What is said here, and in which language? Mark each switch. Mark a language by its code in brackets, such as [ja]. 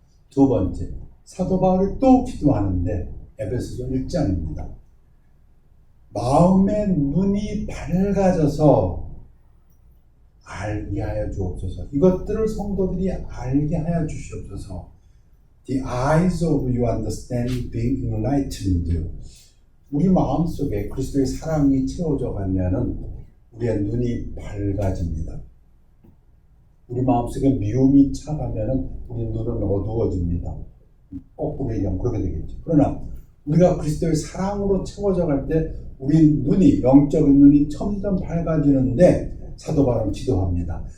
[ko] 두 번째, 사도 바울이 또 기도하는데 에베소서 1장입니다. 마음의 눈이 밝아져서 알게 하여 주옵소서. 이것들을 성도들이 알게 하여 주시옵소서. [en] The eyes of your understanding being enlightened. [ko] 우리 마음속에 그리스도의 사랑이 채워져 가면은 우리의 눈이 밝아집니다. 우리 마음속에 미움이 차가면은 우리 눈은 어두워집니다. 거꾸로 얘기하면 그렇게 되겠죠. 그러나 우리가 그리스도의 사랑으로 채워져 갈 때 우리 눈이, 영적인 눈이 점점 밝아지는데 사도 바울은 기도합니다.